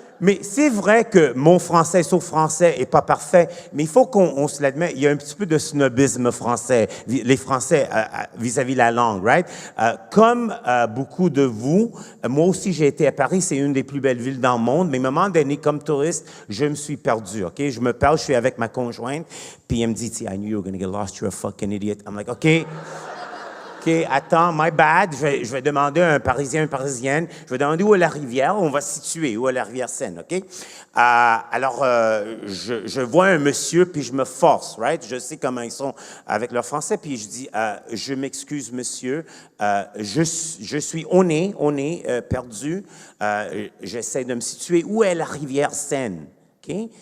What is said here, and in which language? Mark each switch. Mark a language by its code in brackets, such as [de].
[fr] Mais c'est vrai que mon français, sauf français, est pas parfait, mais il faut qu'on se l'admette, il y a un petit peu de snobisme français, les Français vis-à-vis la langue, right? Comme beaucoup de vous, moi aussi j'ai été à Paris, c'est une des plus belles villes dans le monde, mais à un moment donné, comme touriste, je me suis perdu, OK? Je me perds, je suis avec ma conjointe, puis elle me dit, [en] I knew you were going to get lost, you're a fucking idiot. I'm like, OK, attends, my bad. [fr] Je vais demander à un Parisien, une Parisienne, je vais demander où est la rivière, on va se situer, où est la rivière Seine, OK? Alors, je vois un monsieur, puis je me force, right? Je sais comment ils sont avec leur français, puis je dis, je m'excuse, monsieur, je suis, on est perdu, j'essaie de me situer, où est la rivière Seine, OK?